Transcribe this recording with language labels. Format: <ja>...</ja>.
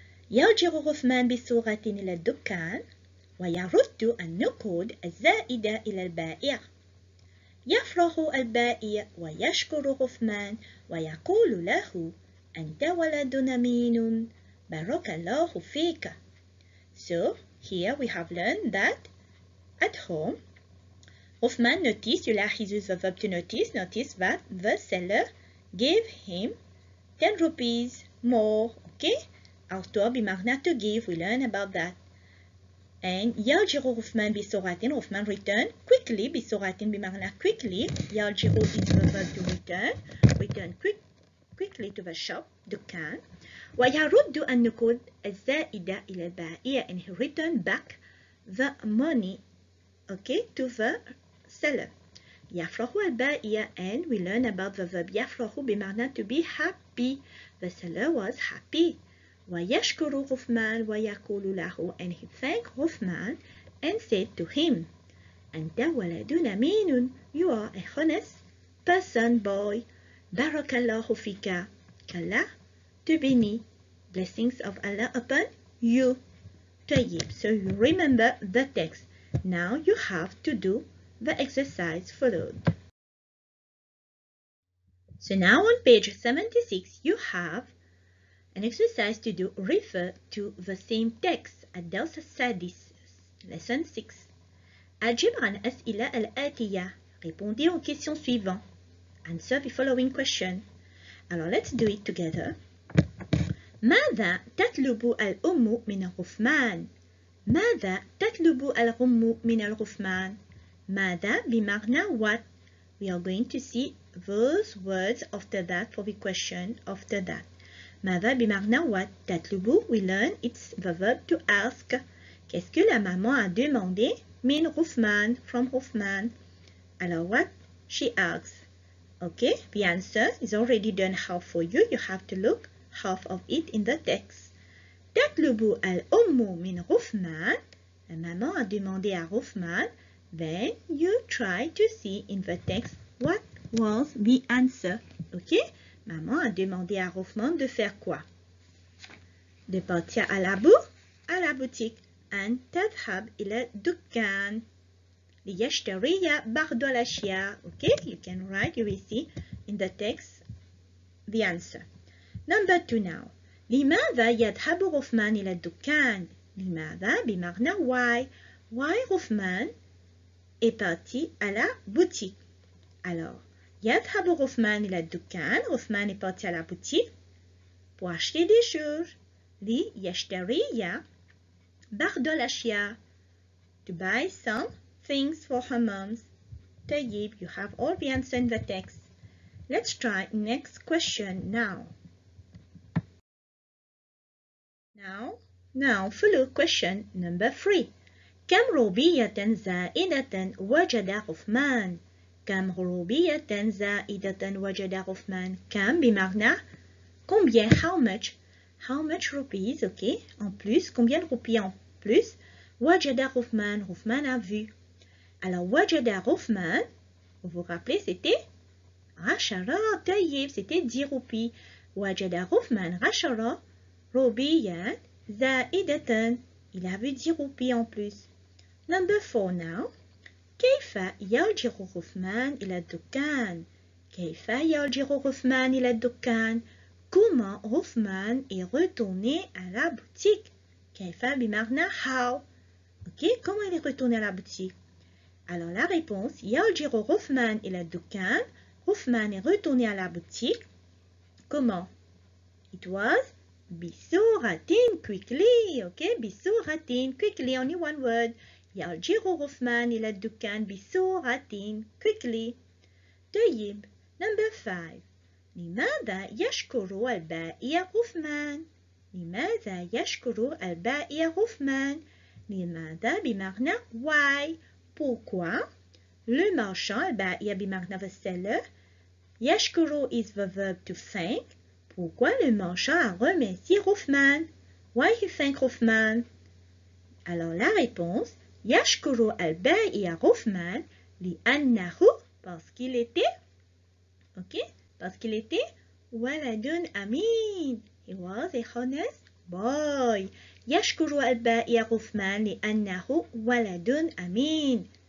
<ar>يرجع عثمان بسرعة إلى الدكان ويرد النقود الزائدة إلى البائع. يفرح البائع ويشكر عثمان ويقول له: أنت ولد أمين، بارك الله فيك.</ar> <en>So, here we have learned that at home, Uthman noticed,</en> <ar>يلاحظ</ar> <en>the verb to notice, notice that the seller gave him 10 rupees more. Okay?</en> <ar>أعطى بمعنى</ar> <en>to give, we learn about that. And</en> <ar>يرجع عثمان بسرعة.</ar> <en>عثمان return quickly.</en> <ar>بسرعة بمعنى</ar> <en>quickly. يرجع into the verb to return. return quickly to the shop</en> <ar>دكان ويرد النقود الزائدة إلى البائع</ar> <en>and he returned back the money to the seller.</en> <ar>يفرح البائع</ar> <en>and we learn about the verb</en> <ar>يفرح بمعنى</ar> <en>to be happy. The seller was happy.</en> <ar>ويشكر غفمان ويقول له</ar> <en>and he thanked</en> <ar>غفمان</ar> <en>and said to him</en> <ar>أنت ولد أمين.</ar> <en>You are a honest person, boy.</en> <ar>بارك الله فيك.</ar> <fr>qu'Allah te bénit.</fr> <en>Blessings of Allah upon you.</en> <ar>طيب,</ar> <en>so you remember the text. Now you have to do the exercise followed. So now on page 76 you have an exercise to do. Refer to the same text.</en> <ar>الدرس السادس</ar> <en>lesson 6.</en> <ar>أجب عن أسئلة الآتية.</ar> <fr>Répondez aux questions suivantes.</fr> <en>Answer the following question.</en> <fr>Alors</fr> <en>let's do it together.</en> <ar>ماذا تطلب الأم من الغفمان؟ ماذا تطلب الأم من الغفمان؟ ماذا بمعنى</ar> <en>what. We are going to see those words after that for the question after that.</en> <ar>ماذا بمعنى</ar> <en>what.</en> <ar>تطلب,</ar> <en>we learn it's the verb to ask.</en> <fr>Qu'est-ce que la maman a demandé?</fr> <ar>من غفمان,</ar> <en>from</en> <ar>غفمان.</ar> <fr>Alors</fr> <en>what she asks. Okay, the answer is already done half for you. You have to look half of it in the text.</en> <ar>تطلب الأم من غفمان.</ar> <fr>La maman a demandé à</fr> <en>غفمان. Then you try to see in the text what was the answer.</en> <fr>Okay, maman a demandé à غفمان de faire quoi? De partir à la boutique.</fr> <ar>أن تذهب إلى الدكان. ليشتري بعض الأشياء.</ar> <en>Okay, you can write, you will see in the text the answer. Number 2 now.</en> <ar>لماذا يذهب غفمان إلى الدكان؟ لماذا بمعنى</ar> <en>why. Why</en> <fr>غفمان est parti à la boutique. Alors,</fr> <ar>يذهب غفمان إلى الدكان.</ar> <fr>غفمان est parti à la boutique pour acheter des choses.</fr> <ar>ليشتري بعض الأشياء.</ar> <en>To buy some things for her moms.</en> <ar>طيب,</ar> <en>you have all the answer in the text. Let's try next question now. Now follow question number 3.</en> <ar>كم روبية زائدة وجد غفمان؟ كم روبية زائدة وجد غفمان؟ كم بمعنى</ar> <fr>combien,</fr> <en>how much rupees, okay,</en> <fr>en plus, combien de roupies en plus?</fr> <ar>وجد غفمان, غفمان</ar> <fr>a vu. Alors</fr> <ar>وجد</ar> <fr>غفمان, vous vous rappelez, c'était 10.</fr> <ar>طيب,</ar> <fr>c'était 10 roupies.</fr> <ar>وجد غفمان 10 روبيات زائدة.</ar> <fr>Il a vu 10 roupies en plus.</fr> <en>Number 4 now.</en> <ar>كيف يرجع غفمان إلى الدكان؟ كيف يرجع غفمان إلى الدكان؟</ar> <fr>Comment غفمان est retourné à la boutique?</fr> <ar>كيف بمعنى</ar> <en>how.</en> <fr>Ok, comment il est retourné à la boutique? Alors la réponse,</fr> <ar>يرجع غفمان إلى الدكان.</ar> <fr>غفمان est retourné à la boutique. Comment?</fr> <en>It was</en> <ar>بسرعة,</ar> <en>quickly. Ok,</en> <ar>بسرعة,</ar> <en>quickly, only one word.</en> <ar>يرجع غفمان إلى الدكان بسرعة,</ar> <en>quickly.</en> <ar>طيب,</ar> <en>number 5.</en> <ar>لماذا يشكر البائع غفمان؟ لماذا يشكر البائع غفمان؟ لماذا بمعنى</ar> <en>why.</en> <fr>Pourquoi? Le marchand,</fr> <ar>البائع بمعنى</ar> <en>the seller. يشكر is the verb to thank.</en> <fr>Pourquoi le marchand a remercié غفمان?</fr> <en>Why he thanked</en> <fr>غفمان? Alors la réponse,</fr> <ar>يشكر البائع غفمان لأنه,</ar> <fr>parce qu'il était, ok, parce qu'il était</fr> <ar>ولد أمين.</ar> <en>He was a honest boy.</en> <ar>يشكر البائع غفمان لأنه ولد أمين.</ar>